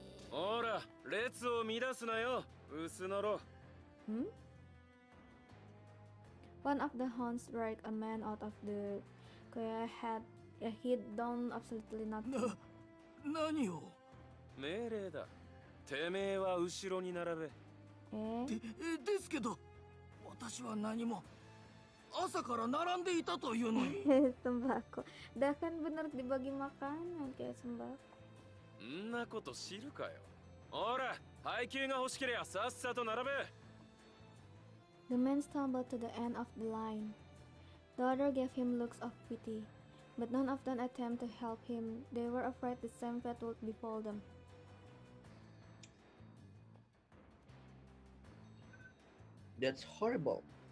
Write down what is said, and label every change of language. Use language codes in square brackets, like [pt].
[ja] ほら、列を乱すなよ、薄のろ。 [en] One of the hounds dragged a man out of the queue. He'd done absolutely nothing. [ja] 何を命令だ。てめえは後ろに並べ。ですけど、私は何も朝から並んでいたというのに。 [id] Sembako. Dah kan bener dibagi makanan kayak sembako. [ja] んなこと知るかよ。ほら、配給が欲しけりゃさっさと並べ。 [en] The man stumbled to the end of the line. The other gave him looks of pity, but none of them attempted to help him. They were afraid the same fate would befall them. That's horrible.